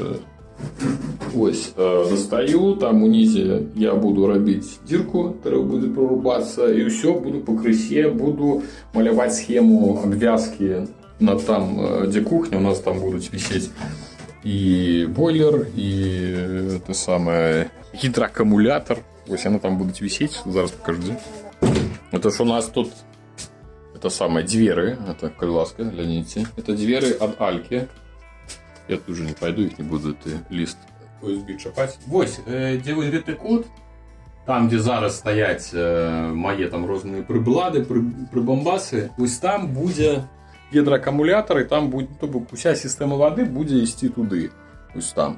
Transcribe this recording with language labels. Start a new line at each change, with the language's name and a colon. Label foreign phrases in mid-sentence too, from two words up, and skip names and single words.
Belarusian: Ось, дастаю, там унізе я буду рабіць дзірку, трэба будзе прорубацца, і ўсё, буду пакрысе, буду маляваць схему абвязкі на там, дзе кухня, у нас там будуць вісець і бойлер, і те самае гідраакумулятор. Вось яны там будуць вісець, зараз пакажу дзе. Это ж у нас тут это самае дзверы, это, калі ласка, гляніце. Это дзверы ад Алькі.
Russian: Я тут уже не пойду, их не буду
Belarusian: гэты ліст USB чапаць. Вось, дзе вось гэты код, там, дзе зараз стаяць мае там розныя прыблады, прыбамбасы, вось там будзе гідраакумулятор, і там будзе, то бок уся сістэма вады будзе ісці туды, вось там.